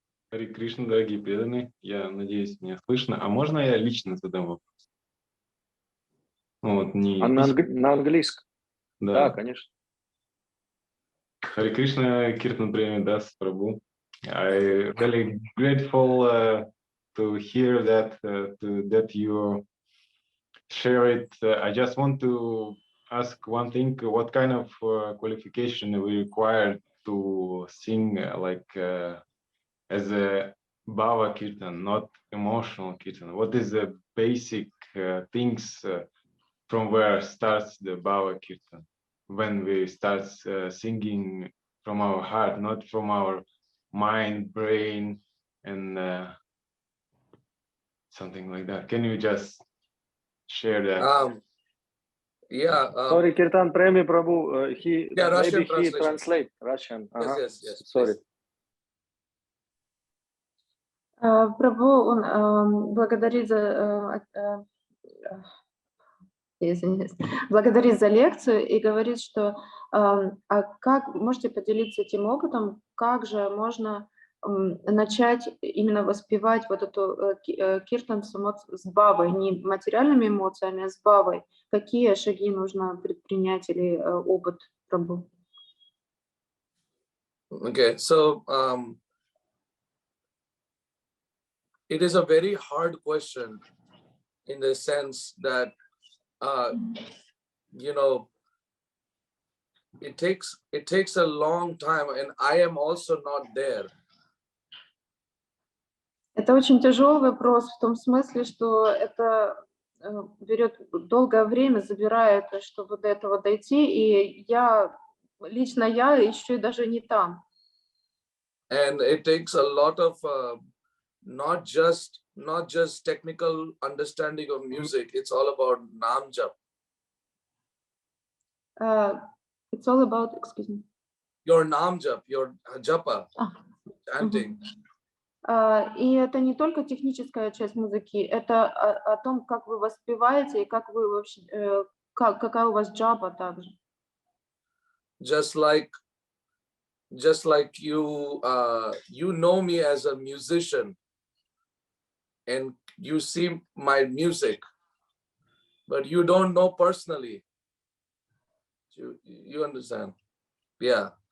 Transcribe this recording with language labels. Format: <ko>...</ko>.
<ru>Харе Кришна, дорогие преданные, я надеюсь, меня слышно. А можно я лично задам вопрос? Ну, вот не на английском? Да, конечно. Харе Кришна, Киртан Преми, das Prabhu.</ru> <en>I'm really grateful to hear that you share it. I just want to ask one thing: what kind of qualification we require to sing as a Bhava Kirtan, not emotional Kirtan? What is the basic things from where starts the Bhava Kirtan? When we start singing from our heart, not from our mind, brain, and something like that. Can you just share that? Sorry, Киртан Преми Прабhu, Russian he translate Russian. Yes. Sorry.</en> <ru>Прабху, он благодарит за лекцию и говорит, что как можете поделиться этим опытом, как же можно начать именно воспевать вот эту киртан с бхавой, не материальными эмоциями, а с бхавой. Какие шаги нужно предпринять или опыт Прабху?</ru> <en>Okay, so it is a very hard question in the sense that it takes a long time, and I am also not there.</en> <ru>Это очень тяжелый вопрос в том смысле, что это берет долгое время, забирает, чтобы до этого дойти, и лично я еще и даже не там.</ru> <en>And it takes a lot of not just technical understanding of music. It's all about nam jap. It's all about, excuse me. Your nam jap, your japa, chanting.</en> <ru>И это не только техническая часть музыки, это о том, как вы воспеваете и как вы вообще, какая у вас джапа также.</ru> <en>Just like you know me as a musician, and you see my music, but you don't know personally. You understand? Yeah.</en>